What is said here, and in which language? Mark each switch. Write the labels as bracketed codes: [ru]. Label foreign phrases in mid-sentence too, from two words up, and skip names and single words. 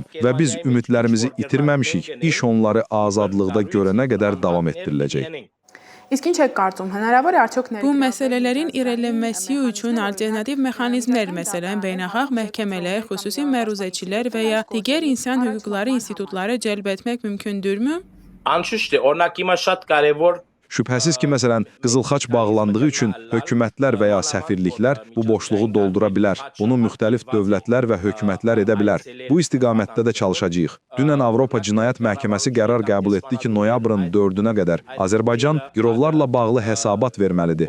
[az] Və biz ümidlərimizi itirməmişik, iş onları azadlıqda görənə qədər davam etdiriləcək. Bu məsələlərin irəlilənməsi üçün alternativ mexanizmlər, məsələn, beynəlxalq məhkəmələr, xüsusi məruzəçilər və ya digər insan hüquqları institutları cəlb etmək mümkündürmü? [hy] Անշուշտ է, օրինակ հիմա շատ կարևոր [az] Şübhəsiz ki, məsələn, Qızıl Xaç bağlandığı üçün hökumətlər və ya səfirliklər bu boşluğu doldura bilər. Bunu müxtəlif dövlətlər və hökumətlər edə bilər. Bu istiqamətdə də çalışacağıq. Dünən Avropa Cinayət Məhkəməsi qərar qəbul etdi ki, noyabrın 4-ünə qədər Azərbaycan girovlarla bağlı hesabat verməlidir.